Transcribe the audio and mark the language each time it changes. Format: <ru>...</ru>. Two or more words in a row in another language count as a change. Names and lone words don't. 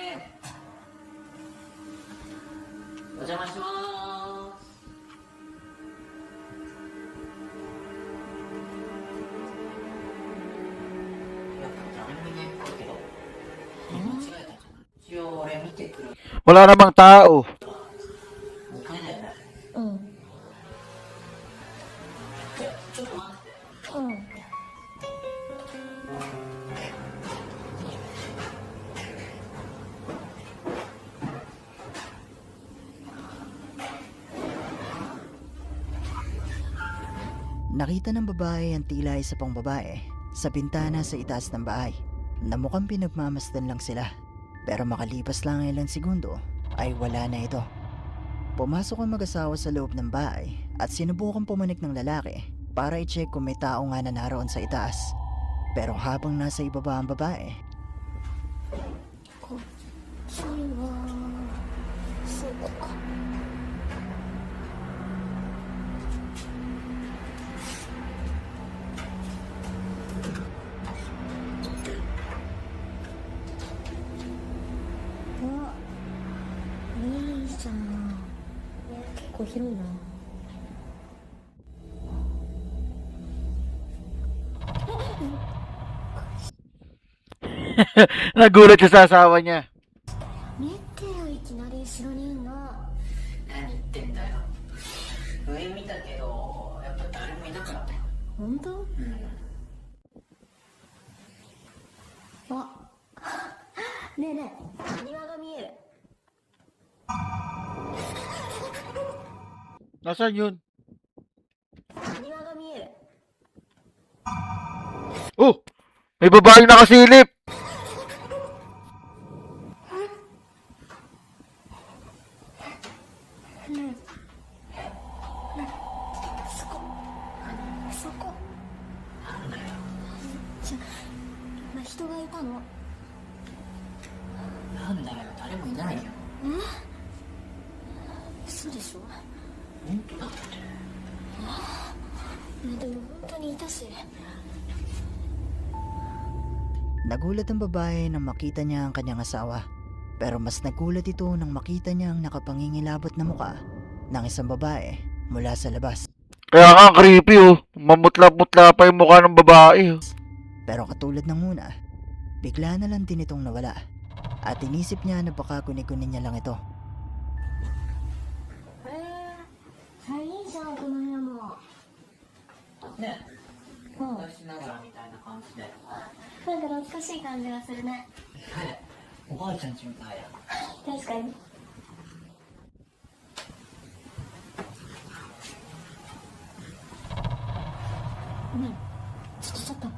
<ja>お邪魔します。やっぱ誰もいないっぽいけど。間違えたかな。一応俺見てくる。</ja> <tl>Wala namang tao.</tl> <ja>2 階だよね。うんちょっと待って。うん。</ja> <tl>Nakita ng babae ang tila isa pang babae sa bintana sa itaas ng bahay na mukhang pinagmamasdan lang sila. Pero makalipas lang ang ilang segundo ay wala na ito. Pumasok ang mag-asawa sa loob ng bahay at sinubukan pumanik ng lalaki para i-check kung may tao nga na naroon sa itaas. Pero habang nasa ibaba ang babae,</tl> <ja>こっちはそこか。あ、いいじゃん。結構広いな。</ja> <tl>Nagulat siya sa asawa niya.</tl> <ja>見てよ、いきなり後ろにいんの。何言ってんだよ。上見たけど、やっぱ誰もいなかったよ。本当？うん。あ、ねえねえ、庭が見える。</ja> <tl>Nasaan yun?</tl> <ja>庭が見える。</ja> <tl>Oh! May babae nakasilip!</tl> <ja>そこ。そこ。じゃ、今人がいたの。なんだよ、誰もいないよ。嘘でしょ。本当だって。でも本当にいたし。</ja> <tl>nagulat ang babae nang makita niya ang kanyang asawa. Pero mas nagulat ito nang makita niya ang nakapangingilabot na muka ng isang babae mula sa labas. Kaya nga, creepy oh. Mamutla-mutla pa yung mukha ng babae oh. Pero katulad ng una, bigla na lang din itong nawala. At inisip niya na baka kunin-kunin niya lang ito.</tl> <ja>いいじゃん、この部屋も。ね、 昔ながらみたいな感じで。なんか懐かしい感じがするね。おばあちゃんちみたいや。確かに。ねえ、ちょっと。</ja>